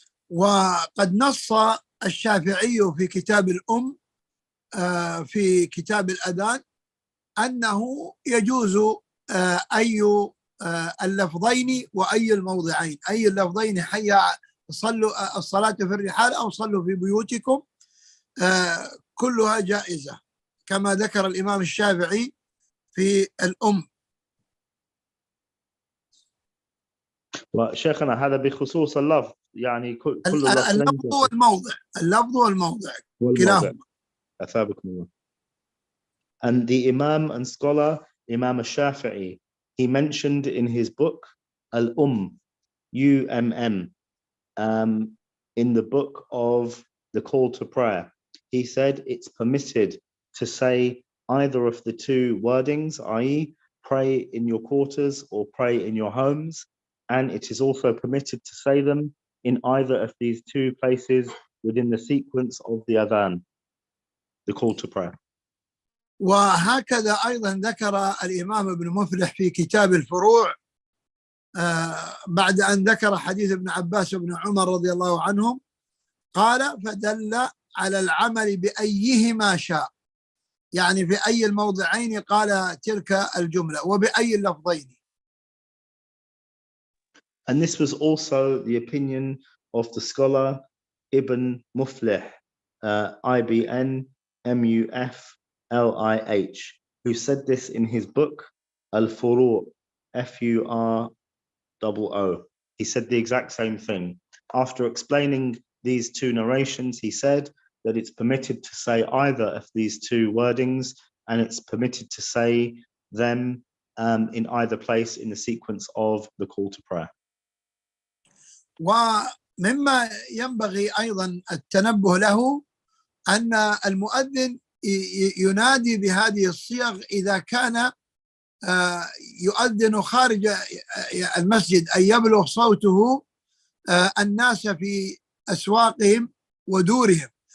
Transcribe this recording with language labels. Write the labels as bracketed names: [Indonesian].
[Arabic] وقد نص الشافعي في كتاب الأم في كتاب الأذان أنه يجوز أي اللفظين وأي الموضعين، أي اللفظين حي صلوا الصلاة في الرحال أو صلوا في بيوتكم، كلها جائزة كما ذكر الإمام الشافعي في الأم. وشيخنا هذا بخصوص اللفظ، يعني كل اللفظ والموضع، اللفظ والموضع كلاهما. أثابكم الله. [English] And the Imam and scholar Imam al-Shafi'i, he mentioned in his book, UMM, in the book of the call to prayer. He said it's permitted to say either of the two wordings, i.e., pray in your quarters or pray in your homes, and it is also permitted to say them in either of these two places within the sequence of the adhan, the call to prayer. [Arabic] وهكذا أيضا ذكر الإمام ابن مفلح في كتاب الفروع بعد أن ذكر حديث ابن عباس وابن عمر رضي الله عنهم قال فدل على العمل بأيهما شاء، يعني في أي الموضعين قال تلك الجملة وبأي اللفظين. [English] And this was also the opinion of the scholar Ibn Muflih, IBN MUFLIH, who said this in his book Al-Furu' FUROO. He said the exact same thing. After explaining these two narrations, he said that it's permitted to say either of these two wordings, and it's permitted to say them in either place in the sequence of the call to prayer. [Arabic] ومما ينبغي أيضا التنبه له أن المؤذن ينادي بهذه الصيغ إذا كان يؤذن خارج المسجد، أي يبلغ صوته الناس في أسواقهم ودورهم.